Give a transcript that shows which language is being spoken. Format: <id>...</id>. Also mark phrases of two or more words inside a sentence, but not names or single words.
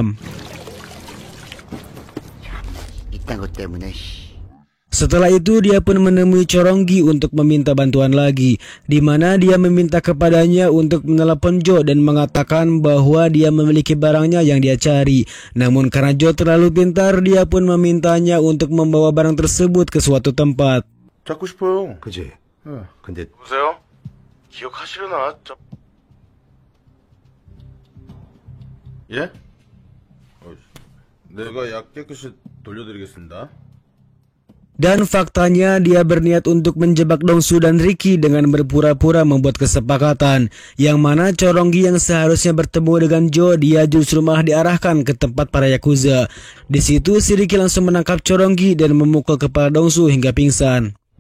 <id>Setelah itu dia pun menemui Choronggi untuk meminta bantuan lagi, di mana dia meminta kepadanya untuk menelepon Jo dan mengatakan bahwa dia memiliki barangnya yang dia cari. Namun karena Jo terlalu pintar, dia pun memintanya untuk membawa barang tersebut ke suatu tempat.</id> <ko>찾고 싶어요. 그지? 네. 근데 보세요. 기억하시려나? 예? 내가 약 깨끗이 돌려드리겠습니다.</ko> <id>Dan faktanya dia berniat untuk menjebak Dongsu dan Ricky dengan berpura-pura membuat kesepakatan, yang mana Choronggi yang seharusnya bertemu dengan Jo, dia justru malah diarahkan ke tempat para Yakuza. Di situ si Ricky langsung menangkap Choronggi dan memukul kepala Dongsu hingga pingsan.</id>